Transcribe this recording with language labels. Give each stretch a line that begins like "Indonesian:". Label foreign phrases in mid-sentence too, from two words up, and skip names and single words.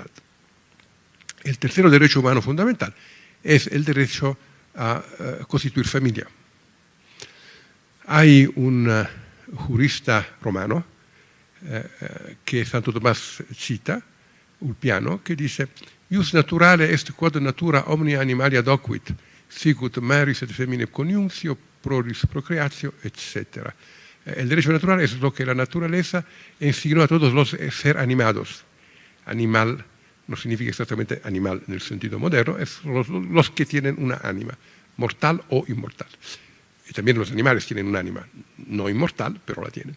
Spanish: El tercer derecho humano fundamental es el derecho a constituir familia. Hay un jurista romano que Santo Tomás cita, Ulpiano, que dice:
Latin: «Ius naturale est quod natura omnia animalia docuit, sicut maris et feminae coniunctio, proris procreatio, etc.»
Spanish: El derecho natural es lo que la naturaleza enseñó a todos los seres animados. Animal no significa exactamente animal en el sentido moderno, es los que tienen una ánima, mortal o inmortal. Y también los animales tienen un ánima, no inmortal, pero la tienen.